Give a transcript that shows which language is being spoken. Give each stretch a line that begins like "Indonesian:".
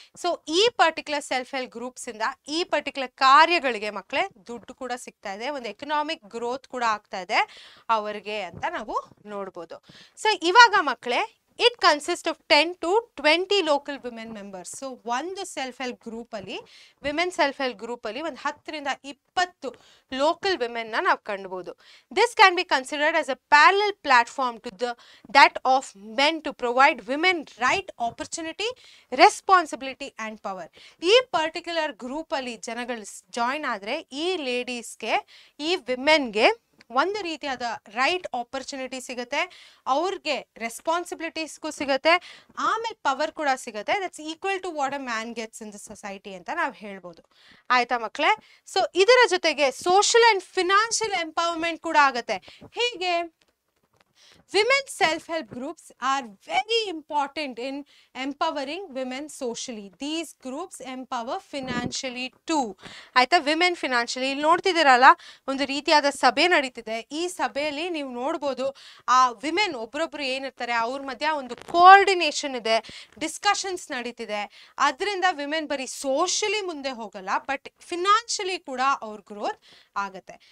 Kannada: So ಈ particular self help ಗ್ರೂಪ್ಸಿಂದ ಈ particular ಕಾರ್ಯಗಳಿಗೆ ಮಕ್ಕಳೇ ದುಡ್ಡು ಕೂಡ ಸಿಗ್ತಾ ಇದೆ, ಒಂದು ಎಕನಾಮಿಕ್ ಗ್ರೋತ್ ಕೂಡ ಆಗ್ತಾ ಇದೆ ಅವರಿಗೆ ಅಂತ ನಾವು ನೋಡ್ಬೋದು. ಸೊ ಇವಾಗ ಮಕ್ಕಳೇ
English: It consist of 10 to 20 local women members.
Kannada: So ಒಂದು ಸೆಲ್ಫ್ ಹೆಲ್ಪ್ ಗ್ರೂಪಲ್ಲಿ, ವಿಮೆನ್ ಸೆಲ್ಫ್ ಹೆಲ್ಪ್ ಗ್ರೂಪಲ್ಲಿ ಒಂದು 10ರಿಂದ 20 ಲೋಕಲ್ ವಿಮೆನ್ನ ನಾವು ಕಾಣ್ಬೋದು.
English: This can be considered as a parallel platform to that of men to provide women right opportunity, responsibility and power.
Kannada: ಈ particular ಗ್ರೂಪಲ್ಲಿ ಜನಗಳು join ಆದರೆ ಈ ಲೇಡೀಸ್ಗೆ, ಈ ವಿಮೆನ್ಗೆ ಒಂದು ರೀತಿಯಾದ ರೈಟ್ ಆಪರ್ಚುನಿಟಿ ಸಿಗುತ್ತೆ, ಅವ್ರಿಗೆ ರೆಸ್ಪಾನ್ಸಿಬಿಲಿಟೀಸ್ಗೂ ಸಿಗುತ್ತೆ, ಆಮೇಲೆ ಪವರ್ ಕೂಡ ಸಿಗುತ್ತೆ.
English: that's equal to what a man gets in the society
Kannada: ಅಂತ ನಾವು ಹೇಳ್ಬೋದು. ಆಯ್ತಾ ಮಕ್ಕಳೇ? ಸೊ ಇದರ ಜೊತೆಗೆ ಸೋಷಿಯಲ್ ಆ್ಯಂಡ್ ಫಿನಾನ್ಷಿಯಲ್ ಎಂಪವರ್ಮೆಂಟ್ ಕೂಡ ಆಗುತ್ತೆ.
English: ಹೀಗೆ women's self-help groups are very important in empowering women socially. These groups empower financially too.
Kannada: ಆಯ್ತಾ? ವಿಮೆನ್ ಫಿನಾನ್ಷಿಯಲಿ ಇಲ್ಲಿ ನೋಡ್ತಿದ್ದೀರಲ್ಲ, ಒಂದು ರೀತಿಯಾದ ಸಭೆ ನಡೀತಿದೆ. ಈ ಸಭೆಯಲ್ಲಿ ನೀವು ನೋಡ್ಬೋದು ಆ ವಿಮೆನ್ ಒಬ್ರೊಬ್ರು ಏನಿರ್ತಾರೆ ಅವ್ರ ಮಧ್ಯ ಒಂದು ಕೋಆರ್ಡಿನೇಷನ್ ಇದೆ, ಡಿಸ್ಕಷನ್ಸ್ ನಡೀತಿದೆ. ಅದರಿಂದ ವಿಮೆನ್ ಬರೀ ಸೋಷಿಯಲಿ ಮುಂದೆ ಹೋಗಲ್ಲ, ಬಟ್ ಫಿನಾನ್ಷಿಯಲಿ ಕೂಡ ಅವ್ರ ಗ್ರೋತ್ ಆಗುತ್ತೆ.